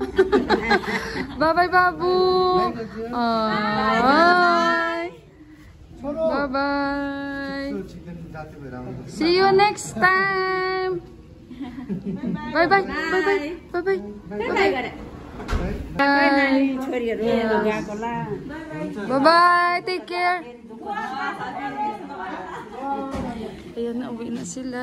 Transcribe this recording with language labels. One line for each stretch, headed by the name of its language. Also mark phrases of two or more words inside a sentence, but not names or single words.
English: Bye-bye, Babu! Bye-bye! See you next time! Bye-bye! Bye-bye! Bye-bye! Bye-bye!
Nepali: छोरीहरू गएको ला
English: Bye-bye! Take care!
Filipino: Ayan, nauwi na sila.